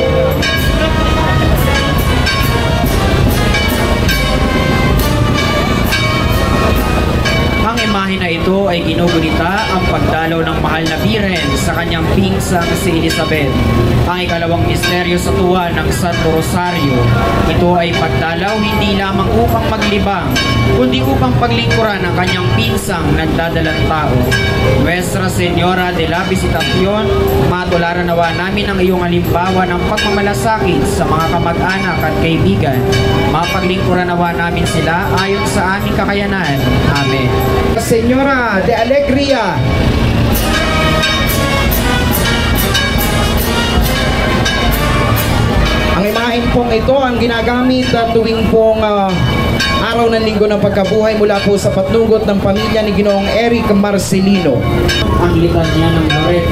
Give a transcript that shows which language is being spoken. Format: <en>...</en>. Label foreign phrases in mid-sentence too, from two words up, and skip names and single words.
<tl>Ang imahe na ito ay ginugunita ang pagdalaw ng mahal na Birhen sa kanyang pinsang si Elizabeth. Ang ikalawang misteryo sa tuwa ng Santo Rosario. Ito ay pagdalaw hindi lamang upang maglibang, kundi upang paglingkuran ang kanyang pinsang nagdadalang tao. Nuestra Señora de la Visitación, matularan nawa namin ang iyong halimbawa ng pagmamalasakit sa mga kamag-anak at kaibigan. Mapaglingkuran nawa namin sila ayon sa aming kakayanan. Amen. Señora de Alegría, ang imahen pong ito ang ginagamit tuwing pong araw ng linggo ng pagkabuhay mula po sa patnugot ng pamilya ni Ginoong Eric Marcelino. Ang litanya ng Loreto.</tl>